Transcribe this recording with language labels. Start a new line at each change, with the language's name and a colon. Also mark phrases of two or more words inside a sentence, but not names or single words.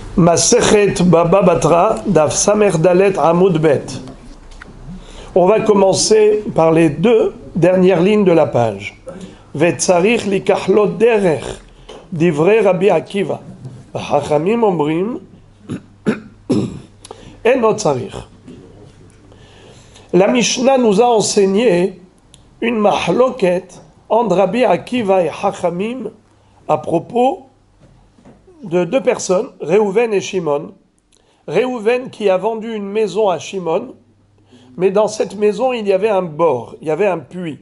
Hebrew: מסכת Baba Batra, דף סמך דלת עמוד בית.
French: On va commencer par les deux dernières lignes de la page.
Hebrew: וצריך ליקח לו דרך, דברי Rabbi Akiva. חכמים אומרים, אינו צריך.
French: La Mishnah nous a enseigné une mahloket entre Rabbi Akiva et Chachamim à propos de deux personnes, Réhouven et Shimon. Réhouven qui a vendu une maison à Shimon, mais dans cette maison il y avait un bord, il y avait un puits.